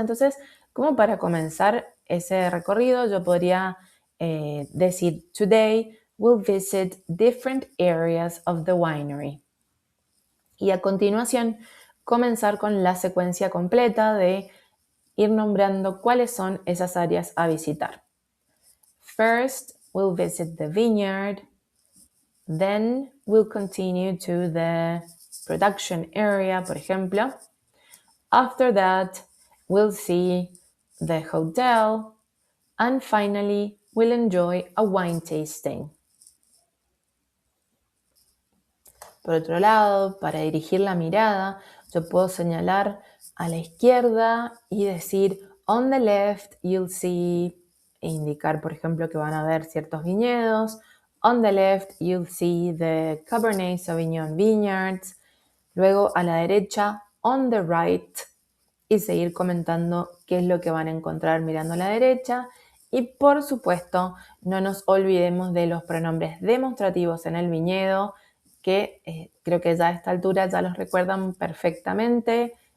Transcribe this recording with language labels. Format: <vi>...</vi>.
<es>Entonces, como para comenzar ese recorrido, yo podría decir,</es> <en>today we'll visit different areas of the winery.</en> <es>Y a continuación, comenzar con la secuencia completa de ir nombrando cuáles son esas áreas a visitar.</es> <en>First, we'll visit the vineyard. Then, we'll continue to the production area,</en> <es>por ejemplo.</es> <en>After that, we'll see the hotel. And finally, we'll enjoy a wine tasting.</en> <es>Por otro lado, para dirigir la mirada, yo puedo señalar a la izquierda y decir</es> <en>on the left you'll see,</en> <es>e indicar, por ejemplo, que van a haber ciertos viñedos.</es> <en>On the left you'll see the Cabernet Sauvignon vineyards.</en> <es>Luego a la derecha,</es> <en>on the right,</en> <es>y seguir comentando qué es lo que van a encontrar mirando a la derecha. Y por supuesto, no nos olvidemos de los pronombres demostrativos en el viñedo, que creo que ya a esta altura ya los recuerdan perfectamente.</es>